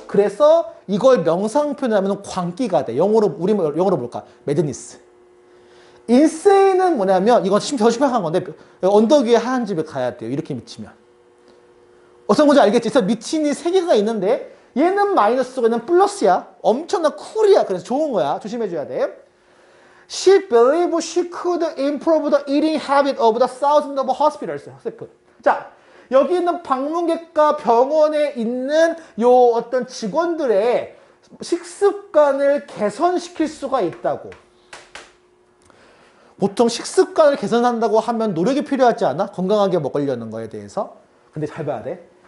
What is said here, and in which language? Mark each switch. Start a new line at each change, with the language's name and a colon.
Korean: 그래서 이걸 명상 표현하면 광기가 돼. 영어로 뭘까? 매드니스. 인세인은 뭐냐면 이건 더 심각한 건데 언덕 위에 하얀 집에 가야 돼요. 이렇게 미치면. 어떤 건지 알겠지? 그래서 미친이 세 개가 있는데 얘는 마이너스고 얘는 플러스야. 엄청난 쿨이야. 그래서 좋은 거야. 조심해줘야 돼.
English: She believed she could improve the eating habit of the thousands of hospitals.
Korean: 자, 여기 있는 방문객과 병원에 있는 요 어떤 직원들의 식습관을 개선시킬 수가 있다고. 보통 식습관을 개선한다고 하면 노력이 필요하지 않아? 건강하게 먹으려는 거에 대해서. 근데 잘 봐야 돼.